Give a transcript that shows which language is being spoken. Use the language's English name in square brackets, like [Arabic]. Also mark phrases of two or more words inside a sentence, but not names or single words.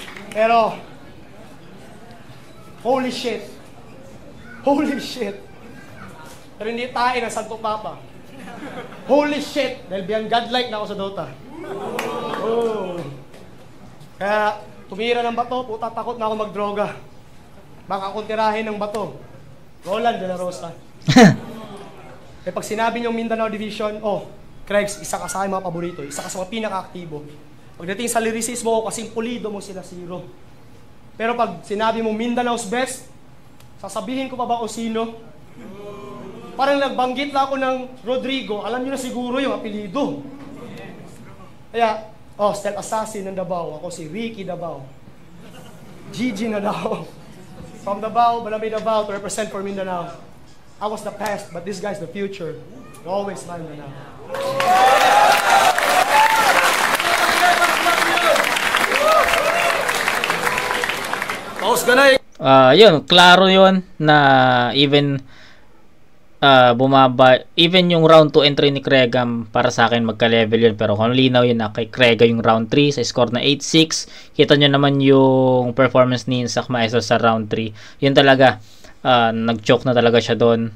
[Filipino] Pero, [English] holy shit. Holy shit. [Filipino] Pero hindi tayo ng Santo Papa. [English] Holy shit. [Filipino] Dahil biyang godlike na ako sa Dota. Oh. Kaya, tumira ng bato, puta takot na ako magdroga. Baka akong tirahin ng bato. Roland de la Rosa. Eh pag sinabi niyong Mindanao Division, oh, Kregs, isa ka sa aking mga paborito, isa ka sa mga pinaka-aktibo. Pagdating sa lyricismo, kasing pulido mo sila 0. Pero pag sinabi mo Mindanao's best, sasabihin ko pa ba o sino? Parang nagbanggit lang ako ng Rodrigo, alam niyo na siguro yung apelido. Kaya, oh, Stealth Assassin ng Davao, ako si Ricky Davao. Gigi na daw. [English] From Davao, Malamay Davao to represent for Mindanao. I was the past, but this guy's the future. [Filipino] Always Mindanao. Paus ka na yun, klaro yun na even bumaba, even yung [English] round 2 entry [Filipino] ni Kregam para sa akin magka-level yun, pero kung linaw yun na kay Krega yung round 3 sa score na 8-6, kita nyo naman yung performance ni Insak Maestro sa round 3, yun talaga, nag-choke na talaga siya doon.